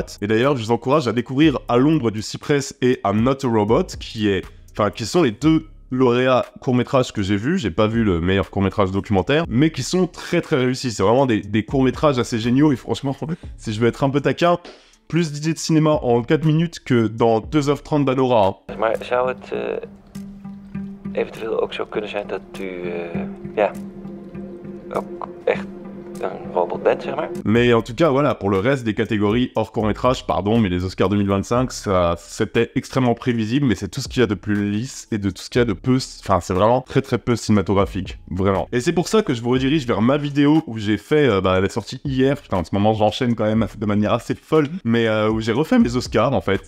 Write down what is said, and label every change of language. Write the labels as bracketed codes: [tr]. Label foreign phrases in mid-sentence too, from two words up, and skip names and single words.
[fr] Et d'ailleurs, je vous encourage à découvrir À l'ombre du cypress et I'm Not a Robot, qui sont les deux lauréats courts-métrages que j'ai vus. J'ai pas vu le meilleur court-métrage documentaire, mais qui sont très très réussis. C'est vraiment des courts-métrages assez géniaux, et franchement, si je veux être un peu taquin, plus d'idées de cinéma en 4 minutes que dans 2h30 d'Anora. Hein. [nl] Maar zou het eventueel ook zo kunnen zijn dat u ook echt een robot bent, zeg maar? [fr] Mais en tout cas, voilà, pour le reste des catégories hors court-métrage, pardon, mais les Oscars 2025, c'était extrêmement prévisible, mais c'est tout ce qu'il y a de plus lisse et de tout ce qu'il y a de peu... Enfin, c'est vraiment très très peu cinématographique, vraiment. Et c'est pour ça que je vous redirige vers ma vidéo où j'ai fait, elle est sortie hier, putain, en ce moment j'enchaîne quand même de manière assez folle, mais où j'ai refait mes Oscars, en fait.